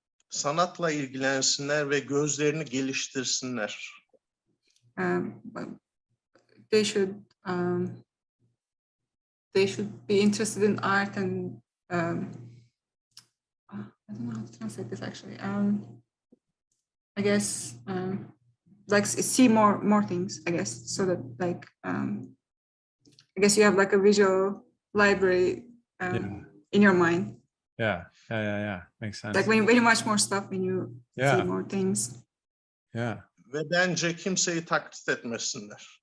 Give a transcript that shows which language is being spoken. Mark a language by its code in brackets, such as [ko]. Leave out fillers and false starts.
[tr] Sanatla ilgilensinler ve gözlerini geliştirsinler. [en] They should be interested in art and I don't know how to translate this actually. I guess like see more things. I guess so that like I guess you have like a visual library in your mind. Yeah. Makes sense. Like when you watch more stuff, when you see more things. Yeah. [tr] Ve bence kimseyi taklit etmesinler.